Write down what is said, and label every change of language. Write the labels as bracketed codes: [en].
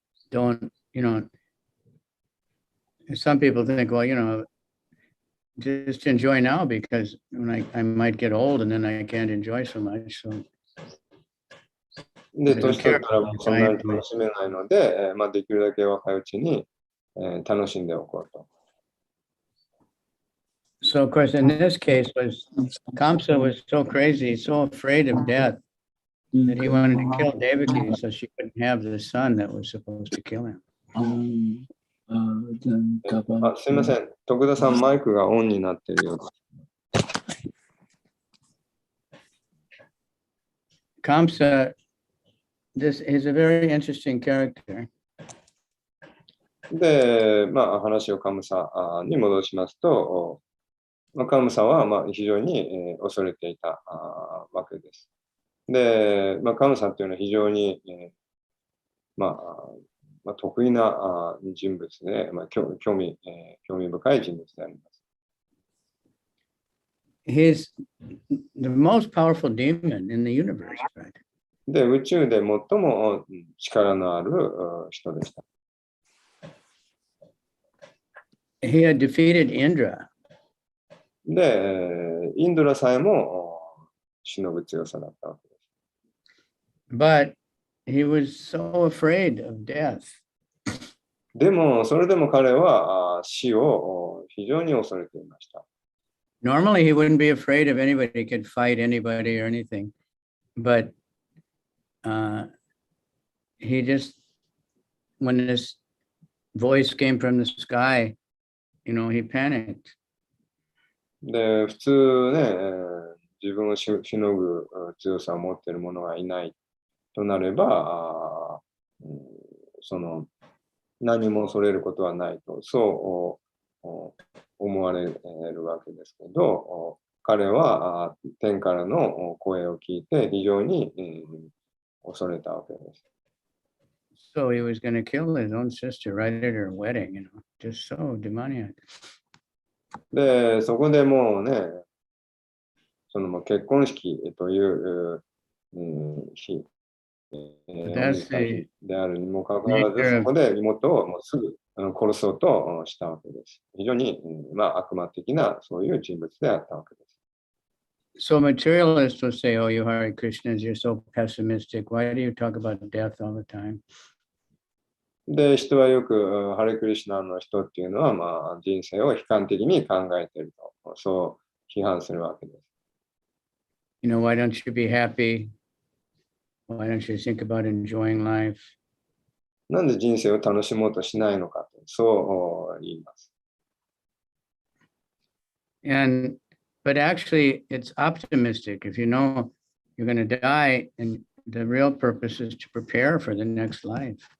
[en] Don't, some people think, well, just enjoy now because when I might get old and then I can't enjoy so much. So [ja] で、年取ったらもうそんなに楽しめないので、できるだけ若いうちに、楽しんでおこうと。 [en] So of course, in this case, Kamsa was so crazy, so afraid of death that he wanted to kill Devaki so she couldn't have the son that was supposed to kill him. [ja] すみません、徳田さん、マイクがオンになっているようです。 [en] Kamsa, this is a very interesting character. [ja] で、話をカムサに戻しますと、カムサは非常に恐れていたわけです。で、カムサというのは非常に得意な人物で、興味深い人物であります。 [en] He's the most powerful demon in the universe, right? [ja] で、宇宙で最も力のある人でした。 [en] He had defeated Indra. [ja] で、インドラさえもしのぐ強さだったわけです。 [en] But he was so afraid of death. [ja] でも、それでも彼は死を非常に恐れていました。 [en] Normally, he wouldn't be afraid of anybody. He could fight anybody or anything. But he just, when this voice came from the sky, he panicked. [ja] で、普通ね、自分をしのぐ強さを持っている者がいないとなれば、何も恐れることはないと、そう思われるわけですけど、彼は天からの声を聞いて非常に恐れたわけです。 [en] So he was going to kill his own sister right at her wedding, just so demoniac. [ja] で、そこでもうね、結婚式という日であるにもかかわらず、そこで妹をもうすぐ殺そうとしたわけです。非常に、悪魔的なそういう人物であったわけです。 [en] So materialists will say, oh, you Hare Krishnas, you're so pessimistic. Why do you talk about death all the time? [ja] で、人はよくハレクリシュナの人っていうのは、人生を悲観的に考えていると、そう批判するわけです。 [en] Why don't you be happy? Why don't you think about enjoying life? [ja] なんで人生を楽しもうとしないのかと、そう言います。 [en] But actually, it's optimistic. If you know you're going to die, and the real purpose is to prepare for the next life.